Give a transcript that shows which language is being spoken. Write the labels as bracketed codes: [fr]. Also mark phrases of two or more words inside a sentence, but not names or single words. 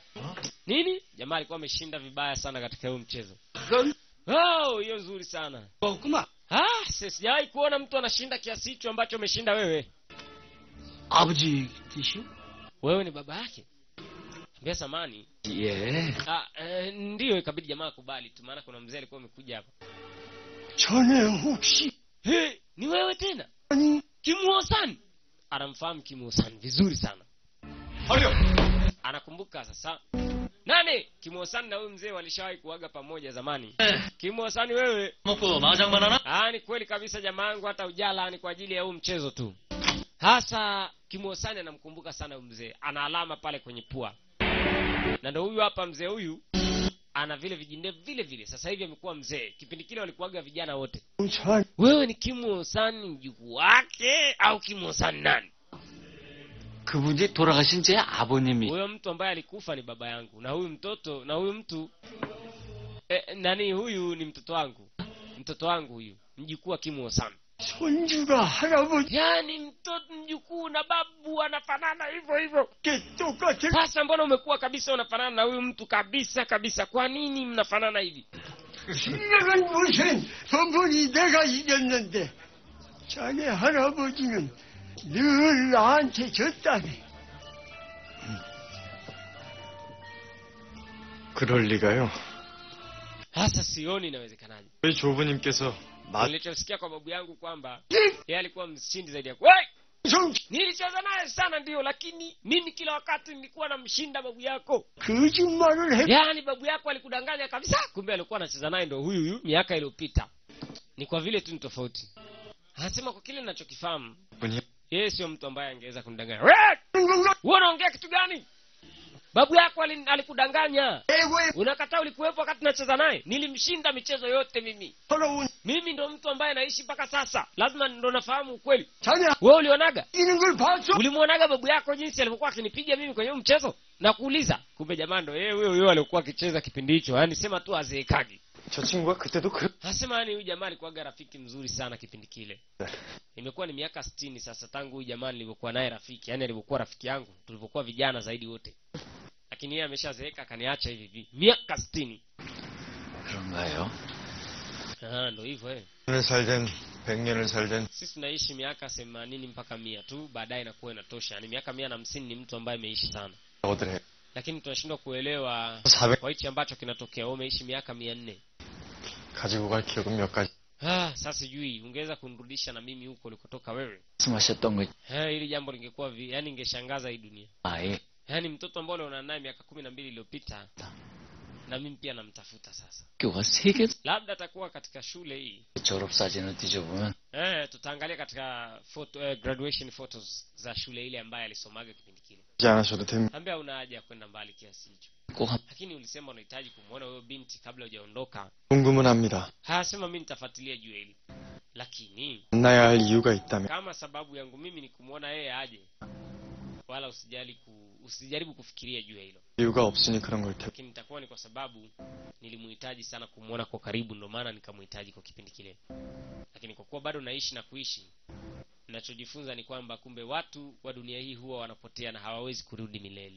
[sw] Nini? Jamaa alikuwa ameshinda vibaya sana katika huo mchezo. Hiyo nzuri sana. Sijawahi kuona mtu anashinda kiasi hicho ambacho umeshinda wewe. [ko] 아버지 뜻이요? [sw] Wewe ni baba yake? Mbia samani. [ko] 예. [sw] Ndio ikabidi jamaa akubali tu, maana kuna mzee alikuwa amekuja hapa. [ko] 저는 혹시 [sw] Ni wewe tena? Kimuosan. Anamfahamu Kimuosan vizuri sana. Anakumbuka sasa. Nani? Kimuosan na huyu mzee walishawahi kuaga pamoja zamani. Kimuosan wewe. [ko] 먹고 마장만 하나? [sw] Ni kweli kabisa jamaa wangu, hata ujala ni kwa ajili ya huu mchezo tu. Hasa Kimuosani anamkumbuka sana huyu mzee. Ana alama pale kwenye pua. Na ndio huyu hapa mzee huyu ana vile vijindevu vile vile. Sasa hivi amekuwa mzee. Kipindi kile walikuwaga vijana wote. Wewe ni Kimuosani mjukuu wake au Kimuosani nani? [ko] 그분이 돌아가신 제 아버님이. [sw] Huyo mtu ambaye alikufa ni baba yangu, na huyu mtoto na huyu mtu nani huyu ni mtoto wangu. mtoto wangu huyu mjukuu wa Kim Wo-sam. [ko] 손주가 할아버지 [sw] Yani mtoto mjukuu na babu anafanana hivyo hivyo. [ko] 똑같은 [sw] Sasa mbona umekuwa kabisa unafanana na huyu mtu kabisa kabisa? Kwa nini mnafanana hivi? [ko] 신랑은 무슨 번번이 내가 이겼는데 자네 할아버지는 늘 나한테 졌다네. 그럴 리가요. [sw] Sasa sioni inawezekanaje. [ko] 저희 조부님께서 [sw] Nilichosikia kwa babu yangu kwamba yeye alikuwa mshindi zaidi yako. Wewe! Nilicheza naye sana ndio, lakini mimi kila wakati nilikuwa namshinda babu yako. [ko] 거짓말을 해. [sw] Yaani babu yako alikudanganya kabisa, kumbe alikuwa anacheza naye ndio huyu miaka iliyopita. Ni kwa vile tu ni tofauti. Anasema kwa kile ninachokifahamu, yeye sio mtu ambaye angeweza kunidanganya. Wewe unaongea kitu gani? Babu yako alikudanganya. Unakataa ulikuwepo wakati nacheza naye. Nilimshinda michezo yote mimi. Mimi ndo mtu ambaye naishi mpaka sasa. Lazima ndo nafahamu ukweli. Wewe ulionaga? Ulimuonaga babu yako jinsi alivyokuwa akinipiga mimi kwenye mchezo? Na kuuliza, kumbe jamaa ndo yeye huyo alikuwa akicheza kipindi hicho. Yaani sema tu azeekagi. [ko] 저 친구가 그때도 [sw] Anasema yani huyu jamaa alikuwa rafiki mzuri sana kipindi kile. Imekuwa ni miaka 60 sasa tangu huyu jamaa nilivyokuwa naye rafiki. Yaani alivyokuwa rafiki yangu, tulivyokuwa vijana zaidi wote. Lakini yeye ameshazeeka akaniacha hivi miaka 60. [ko] 그런가요? [sw] Ndo hivyo [ko] 살든 100년을 살든 [sw] sisi tunaishi miaka 80 mpaka 100 tu, baadaye inakuwa inatosha. Yaani miaka 150 ni mtu ambaye ameishi sana. Lakini tunashindwa kuelewa kwa hichi ambacho kinatokea. Wewe umeishi miaka 400. [ko] 가지고 갈 기억은 몇 가지. [sw] Sasa sijui ungeweza kunirudisha na mimi huko ulikotoka wewe. [ko] 말씀하셨던 거. [sw] Hili jambo lingekuwa yani ingeshangaza hii dunia. [ko] 예. [sw] Yaani mtoto ambaye unaona naye miaka 12 iliyopita na mimi pia namtafuta sasa. [ko] 교가 3개 [sw] Labda atakuwa katika shule hii. [ko] 졸업 사진을 뒤져보면 [sw] Tutaangalia katika [en] graduation photos [sw] za shule ile ambayo alisomaga kipindi kile. [ko] 않으셔도 됩니다. [sw] Ambia una haja kwenda mbali kiasi hicho. Lakini ulisema unahitaji kumuona huyo binti kabla hujaondoka. [ko] 궁금은 합니다. [sw] Sema mimi nitafuatilia juu hili. Lakini [ko] 만나야 할 이유가 있다면 [sw] kama sababu yangu mimi ni kumuona yeye aje, wala usijaribu kufikiria juu ya hilo. [ko] 이유가 없으니 그런 걸 테고. [sw] Lakini nitakuwa ni kwa sababu nilimuhitaji sana kumuona kwa karibu, ndio maana nikamuhitaji kwa kipindi kile. Lakini kwa kuwa bado naishi na kuishi, ninachojifunza ni kwamba kumbe watu wa dunia hii huwa wanapotea na hawawezi kurudi milele.